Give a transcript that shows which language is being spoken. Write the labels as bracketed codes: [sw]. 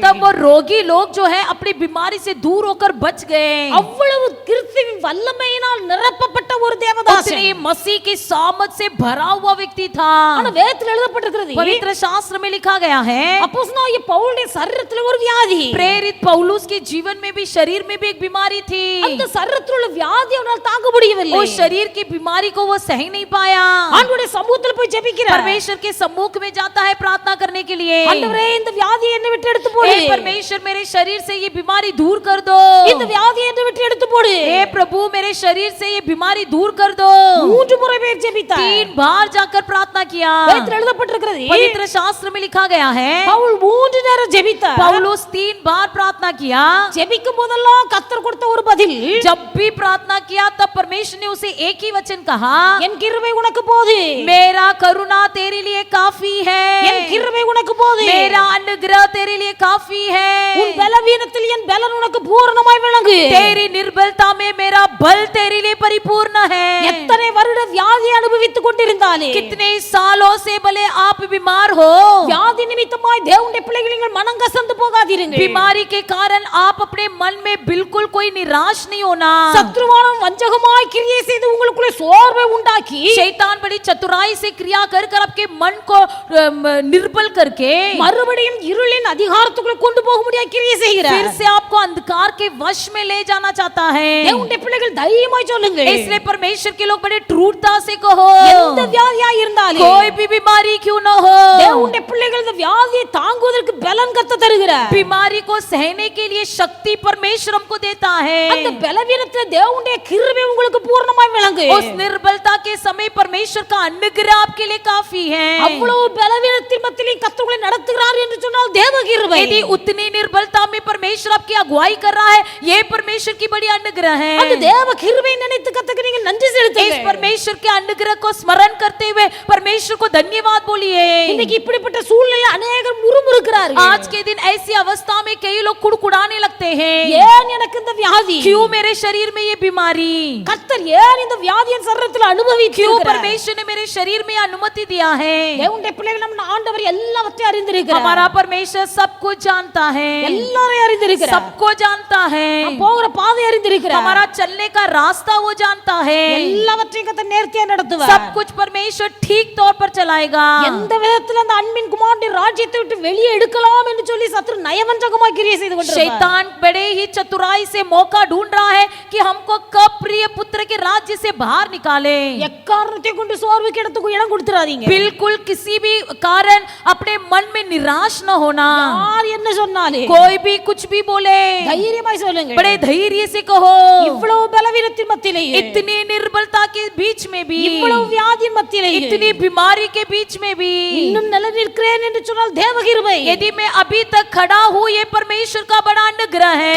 [hi] तब वो रोगी लोग जो है अपनी बीमारी से दूर होकर बच गए। [ta] அவ்வளவு கிறிஸ்துவின் வல்லமையினால் நிரப்பப்பட்ட ஒரு தேவதாசன். [hi] उतनी मसीह की सामर्थ से भरा हुआ व्यक्ति था। [ta] ஆனா வேதத்தில் எழுதப்பட்டிருக்கிறது [hi] पवित्र शास्त्र में लिखा गया है [ta] அப்போஸ்தலனாகிய பவுலுடைய சரீரத்தில் ஒரு வியாதி. [hi] प्रेरित पौलुस के जीवन में भी शरीर में भी एक बीमारी थी। [ta] அந்த சரீரத்தில் உள்ள வியாதி அவனால் தாங்க முடியவில்லை. [hi] उस शरीर की बीमारी को वो सह नहीं पाया। [ta] ஆண்டவருடைய சமூகத்தில் போய் ஜெபிக்கிறார். [hi] परमेश्वर के सम्मुख में जाता है प्रार्थना करने के लिए। [ta] ஆண்டவரே இந்த வியாதியை என்னை விட்டு எடுத்து போடு. [hi] हे परमेश्वर मेरे शरीर से ये बीमारी दूर कर दो। [ta] இந்த வியாதியை என்னை விட்டு எடுத்து போடு. [hi] हे प्रभु मेरे शरीर से ये बीमारी दूर कर दो। [ta] 3 முறை போய் ஜெபித்தார். [hi] 3 बार जाकर प्रार्थना किया। [ta] வேதத்தில் எழுதப்பட்டிருக்கிறது [hi] पवित्र शास्त्र में लिखा गया है [ta] பவுல் 3 நேரம் ஜெபித்தார். [hi] पौलुस 3 बार प्रार्थना किया। [ta] ஜெபிக்கும் போதெல்லாம் கர்த்தர் கொடுத்த ஒரு பதில், [hi] जब भी प्रार्थना किया तब परमेश्वर ने उसे एक ही वचन कहा, [ta] என் கிருபை உனக்கு போது. [hi] मेरा करुणा तेरे लिए काफी है। [ta] என் கிருபை உனக்கு போது. [hi] मेरा अनुग्रह तेरे लिए काफी है। [ta] உன் பலவீனத்தில் என் பலன் உனக்கு பூரணமாய் விளங்கு. [hi] तेरी निर्बलता में मेरा बल तेरे लिए परिपूर्ण है। [ta] எத்தனை வருட வியாதி அனுபவித்துக் கொண்டிருந்தாலே [hi] कितने सालों से भले आप बीमार हो, [ta] வியாதி நிமித்தமாய் தேவனுடைய பிள்ளைகள் நீங்கள் மனம் கசந்து போகாதீர்கள். [hi] बीमारी के कारण आप अपने मन में बिल्कुल कोई निराश नहीं होना। [ta] சத்ருவானம் வஞ்சகமாய் கிரியை செய்து உங்களுக்குள்ளே சோர்வை உண்டாக்கி [hi] शैतान बड़ी चतुराई से क्रिया कर कर आपके मन को निर्बल करके [ta] மறுபடியும் இருளின் அதிகாரத்துக்குள்ள கொண்டு போக முடியாத கிரியை செய்கிறார். [hi] फिर से आपको अंधकार के वश में ले जाना चाहता है। [ta] தேவனுடைய பிள்ளைகள் தைரியமாய் சொல்லுங்க, [hi] इसलिए परमेश्वर के लोग बड़े ट्रूरता से कहो, [ta] எந்த வியாதியா இருந்தாலும் [hi] कोई भी बीमारी क्यों न हो, [ta] தேவனுடைய பிள்ளைகள் இந்த வியாதியை தாங்குவதற்கு பலன் கத்த தருகிறார். [hi] बीमारी को सहने के लिए शक्ति परमेश्वर हमको देता है। [ta] அந்த பலவீனத்துல தேவனுடைய கிருபை உங்களுக்கு பூரணமாய் விளங்கு. [hi] उस निर्बलता के समय परमेश्वर का अनुग्रह आपके लिए काफी है। [ta] அவ்வளவு பலவீனத்தின் மத்தியிலே கர்த்தர் உங்களை நடத்துகிறார் என்று சொன்னால் தேவ கிருபை. [hi] यदि उतनी निर्बलता में परमेश्वर आपकी अगुवाई कर रहा है, ये परमेश्वर की बड़ी अनुग्रह है। [ta] அந்த தேவ கிருபை நினைத்து கர்த்தருக்கு நீங்கள் நன்றி [hi] इस [ta] செலுத்துங்கள். [hi] परमेश्वर के अनुग्रह को स्मरण करते हुए परमेश्वर को धन्यवाद बोलिए। [ta] இன்னைக்கு இப்படிப்பட்ட சூழ்நிலை अनेகர் முறுமுறுக்கிறார்கள். [hi] आज के दिन ऐसी अवस्था में कई लोग कुड़कुड़ाने लगते हैं, [ta] ஏன் எனக்கு இந்த வியாதி? [hi] क्यों मेरे शरीर में ये बीमारी, [ta] கர்த்தர் ஏன் இந்த வியாதியை சரீரத்தில் [hi] क्यों [ta] அனுபவிக்கிறார்? [hi] परमेश्वर ने मेरे शरीर में अनुमति दिया है। [ta] தேவனுடைய பிள்ளைகள் நம்ம ஆண்டவர் எல்லாவற்றையும் அறிந்திருக்கிறார். [hi] हमारा परमेश्वर सब कुछ जानता है, [ta] எல்லாரையும் அறிந்திருக்கிறார். [hi] सबको जानता है, [ta] நாம் போகிற பாதை அறிந்திருக்கிறார். [hi] हमारा चलने का रास्ता वो जानता है। [ta] எல்லாவற்றையும் கர்த்தர் நேர்த்தியா நடத்துவார். [hi] सब कुछ परमेश्वर ठीक तौर पर चलाएगा। [ta] எந்த விதத்தில் அந்த அன்பின் குமாரனுடைய ராஜ்யத்தை விட்டு வெளியே எடுக்கலாம் என்று சொல்லி சத்துரு நயவஞ்சகமாய் கிரியை செய்து கொண்டிருக்கிறார். [hi] शैतान बड़े ही चतुराई से मौका ढूंढ रहा है कि हमको कब प्रिय पुत्र के राज्य से बाहर निकाले। [ta] எக்காரணத்தை கொண்டு சோர்வுக்கு இடத்துக்கு இடம் கொடுத்துறாதீங்க. [hi] बिल्कुल किसी भी कारण अपने मन में निराश न होना। [ta] யார் என்ன சொன்னாலே [hi] कोई भी कुछ भी बोले, [ta] தைரியமாய் சொல்லுங்க. [hi] बड़े धैर्य से कहो। [ta] இவ்வளவு பலவீனத்தின் மத்தியிலேயே, [hi] इतनी निर्बलता के बीच में भी, [ta] இவ்வளவு வியாதியின் மத்தியிலேயே, [hi] इतनी बीमारी के बीच में भी [ta] இன்னும் நிலைநிற்கிறேன் என்று சொன்னால் தேவ கிருபை. [hi] यदि मैं अभी तक खड़ा हूँ, ये परमेश्वर का बड़ा अनुग्रह है।